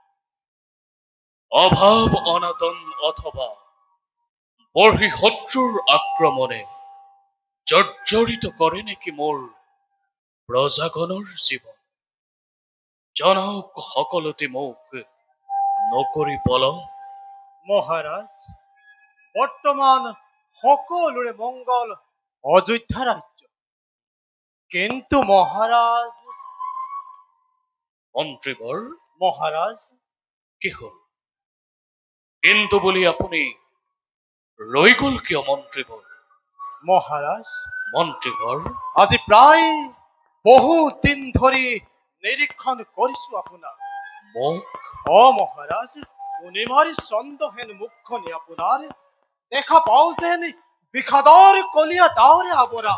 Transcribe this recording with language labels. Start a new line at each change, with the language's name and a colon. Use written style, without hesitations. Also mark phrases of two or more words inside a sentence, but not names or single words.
Assamese: অভাৱ অনাটন অথবা বৰ্হি শত্ৰুৰ আক্ৰমণে জৰ্জৰিত কৰে নেকি মোৰ প্ৰজাগণৰ জীৱন? জনাওক সকলোতে মোক নকৰি পলম। মহারাজ, বর্তমান সকলোৰে মঙ্গল অযোধ্যা রাজ্য, কিন্তু মহারাজ মন্ত্ৰীবৰ মহারাজ কি হল কিন্তু বুলি আপুনি ৰৈ গল কিয় মন্ত্ৰীবৰ? মহাৰাজ, মন্ত্ৰীবৰ, আজি প্ৰায় বহু দিন ধৰি নিৰীক্ষণ কৰিছো আপোনাক। মোক মহাৰাজ, পূৰ্ণিমাৰী চন্দ্ৰহেন মুখখনি আপোনাৰ দেখা পাওঁ যেন বিষাদৰ কলীয়া ডাৱৰে আৱৰা।